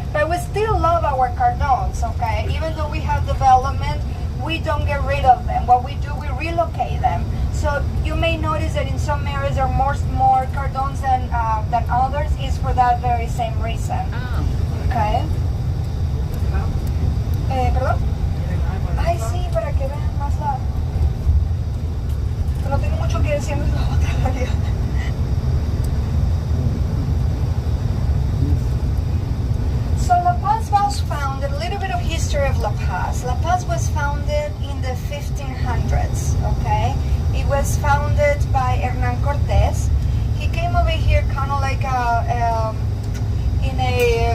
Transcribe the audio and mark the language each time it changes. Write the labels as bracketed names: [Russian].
[English] But we still love our cardons, okay? Even though we have development, we don't get rid of them. What we do, we relocate them. So you may notice that in some areas there are more cardons than others, is for that very same reason. Okay. [Spanish] ¿Perdón? Ay, sí, para que vean más la... No tengo mucho que decir en la otra realidad. [English] So La Paz was founded, a little bit of history of La Paz. La Paz was founded in the 1500s, okay? It was founded by Hernán Cortés. He came over here kind of like in a...